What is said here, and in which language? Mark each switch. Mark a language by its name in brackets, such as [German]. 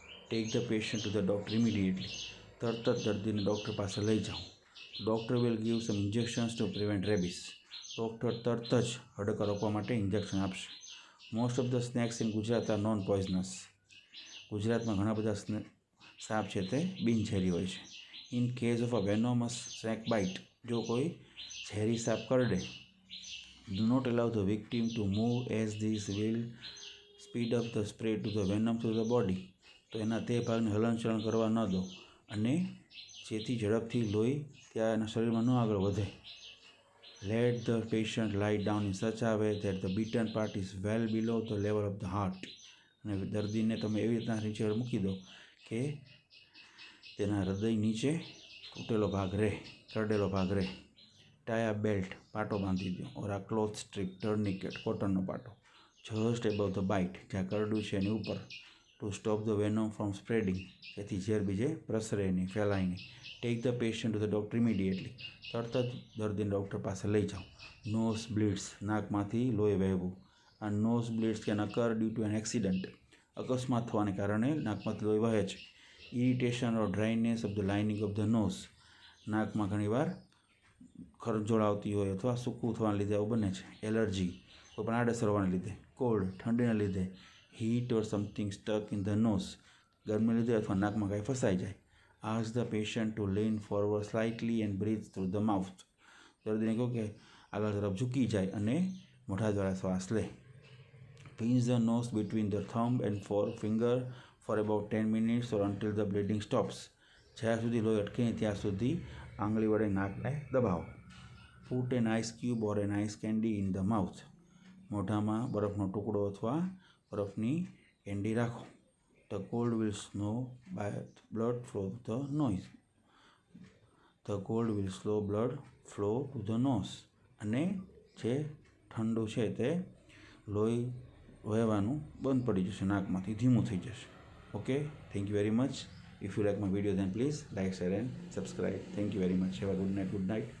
[English] Take the patient to the doctor immediately. [Gujarati] તરત જ દર્દીને ડૉક્ટર પાસે લઈ જાઓ. [English] Doctor will give some injections to prevent rabies. [Gujarati] Doctor તરત જ હડકા રોકવા માટે ઇન્જેક્શન આપશે. [English] Most of the snakes in Gujarat are non poisonous. [Gujarati] ગુજરાતમાં ઘણા બધા સાપ છે તે બિનઝેરી હોય છે. [English] In case of a venomous snake bite. [Gujarati] જો કોઈ ઝેરી સાપ કરડે, [English] do not allow the victim to move as this will speed up the spread to the venom to the body. [Gujarati] તો એના તે ભાગને હલનચલન કરવા ન દો અને જેથી ઝડપથી લોહી ત્યાં એના શરીરમાં ન આગળ વધે. [English] Let the patient lie down in such a way that the beaten part is well below the level of the heart. [Gujarati] અને દર્દીને તમે એવી રીતના નીચે મૂકી દો કે તેના હૃદય નીચે તૂટેલો ભાગ રહે, કરડેલો ભાગ રહે. [English] Tie a belt. [Gujarati] પાટો બાંધી દો. [English] or a cloth strip, tourniquet, [Gujarati] કોટનનો પાટો. [English] Just above the bite. [Gujarati] જ્યાં કરડું છે એની ઉપર. [English] To stop the venom from spreading. [Gujarati] જેથી ઝેર બીજે પ્રસરે નહીં, ફેલાય નહીં. [English] Take the patient to the doctor immediately. [Gujarati] તરત જ દર્દીને ડૉક્ટર પાસે લઈ જાઓ. [English] Nose bleeds. [Gujarati] નાકમાંથી લોહી વહેવું. [English] આ nose bleeds can occur due to an accident. [Gujarati] અકસ્માત થવાને કારણે નાકમાંથી લોહી વહે છે. [English] Irritation or dryness of the lining of the nose. [Gujarati] નાકમાં ઘણીવાર ખરજોળ આવતી હોય અથવા સૂકું થવાને લીધે આવું બને છે. [English] allergy, [Gujarati] કોઈ પણ આડઅસર હોવાને લીધે. [English] cold, [Gujarati] ઠંડીને લીધે. Heat or something stuck in the nose. ગરમીને લીધે અથવા નાકમાં કાંઈ ફસાઈ જાય. [English] Ask the patient to lean forward slightly and breathe through the mouth. [Gujarati] દર્દીને કહો કે આગળ તરફ ઝૂકી જાય અને મોઢા દ્વારા શ્વાસ લે. [English] Pinch the nose between the thumb and forefinger for about 10 minutes or until the bleeding stops. [Gujarati] જ્યાં સુધી લોહી અટકે નહીં ત્યાં સુધી આંગળી વડે નાકને દબાવો. [English] Put an ice cube or an ice candy in the mouth. [Gujarati] મોઢામાં બરફનો ટુકડો અથવા બરફની કેન્ડી રાખો. [English] The cold will slow blood flow to the nose. The cold will slow blood flow to the nose. [Gujarati] અને જે ઠંડુ છે તે લોહી વહેવાનું બંધ પડી જશે, નાકમાંથી ધીમું થઈ જશે. [English] Okay, thank you very much. If you like my video then please like, share and subscribe. Thank you very much. Have a good night.